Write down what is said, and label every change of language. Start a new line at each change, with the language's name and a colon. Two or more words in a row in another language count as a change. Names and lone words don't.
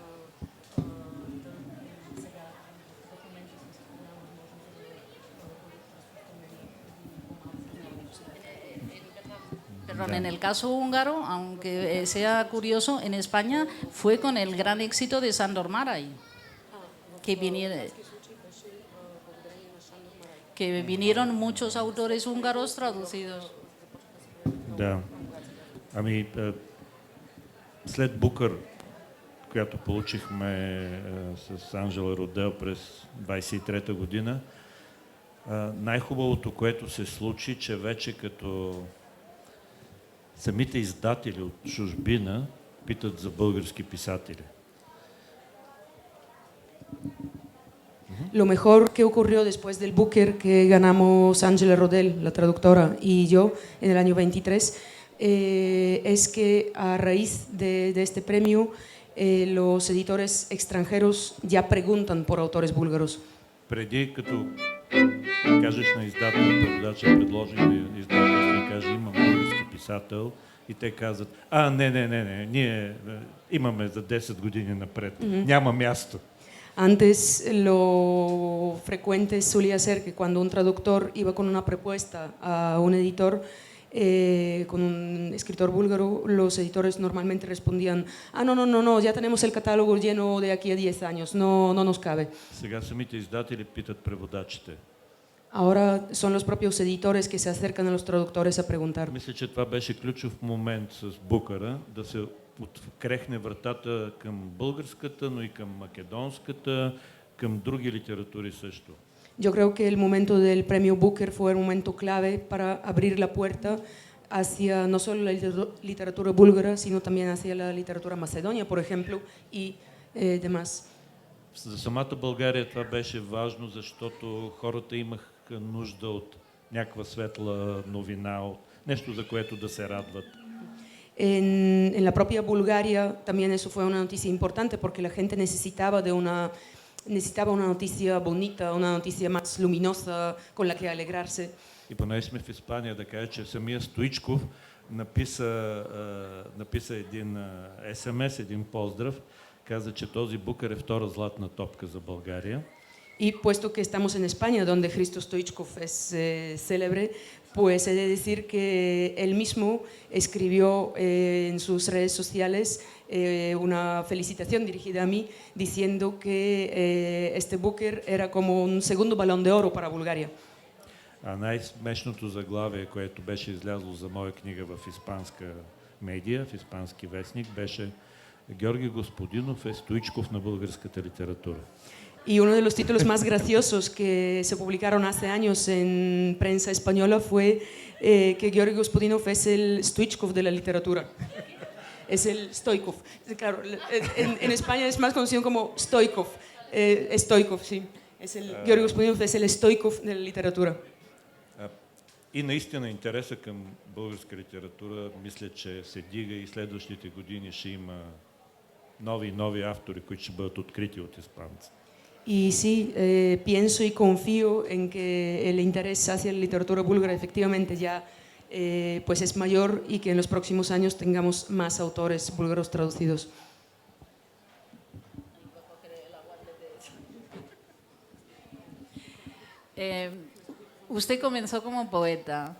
Spanish: Perdón, en el caso húngaro, aunque sea curioso, en España fue con el gran éxito de Sándor Márai, que vinieron muchos autores húngaros traducidos.
Bulgarian: Да. Ами, след Букър, която получихме с Анжела Родел през 23-та година, най-хубавото, което се случи, че вече като самите издатели от чужбина питат за български писатели.
Spanish: Lo mejor que ocurrió después del Booker que ganamos Ángela Rodel, la traductora, y yo en el año 23, es que a raíz de este premio los editores extranjeros ya preguntan por autores búlgaros.
Bulgarian: Преди като кажеш на издателя, преводача, предложи на издателство и каже имам български писател и те казват, не, ние имаме за 10 години напред, няма място.
Spanish: Antes lo frecuente solía ser que cuando un traductor iba con una propuesta a un editor, con un escritor búlgaro, los editores normalmente respondían, no, ya tenemos el catálogo lleno de aquí a 10 años, no nos cabe.
Bulgarian: Сега самите издатели питат преводачите.
Spanish: Ahora son los propios editores que se acercan a los traductores a preguntar.
Bulgarian: Мисля, че това беше ключов момент с Букъра, да се открехне вратата към българската, но и към македонската, към други литератури също.
Spanish: Yo creo que el momento del premio Booker fue un momento clave para abrir la puerta hacia no solo la literatura búlgara, sino también hacia la literatura macedonia, por ejemplo, y demás.
Bulgarian: За самата България това беше важно, защото хората имаха нужда от някаква светла новина, от нещо, за което да се радват.
Spanish: En la propia Bulgaria también eso fue una noticia importante porque la gente necesitaba una noticia bonita, una noticia más luminosa con la que alegrarse.
Bulgarian: И поне сме в Испания, да кажа, че самия Стоичков написа един СМС, един поздрав, каза, че този Букър е втора златна топка за България.
Spanish: Y puesto que estamos en España, donde Hristo Stoichkov es célebre, pues he de decir que él mismo escribió en sus redes sociales una felicitación dirigida a mí, diciendo que este Booker era como un segundo balón de oro para Bulgaria.
Bulgarian: А най-смешното заглавие, което беше излязло за моя книга в испанска медия, в испански вестник, беше Георги Господинов е Стоичков на българската литература.
Spanish: Y uno de los títulos más graciosos que se publicaron hace años en prensa española fue que Georgi Gospodinov es el Stoichkov de la literatura. Es el Stoikov. Claro, en España es más conocido como Stoikov. Stoikov, sí. Georgi Gospodinov es el Stoikov de la literatura.
Bulgarian: И наистина интереса към българска литература, мисля, че се дига и следващите години ще има нови автори, които ще бъдат открити от испанци.
Spanish: Y sí, pienso y confío en que el interés hacia la literatura búlgara efectivamente ya pues es mayor y que en los próximos años tengamos más autores búlgaros traducidos. Usted comenzó como poeta.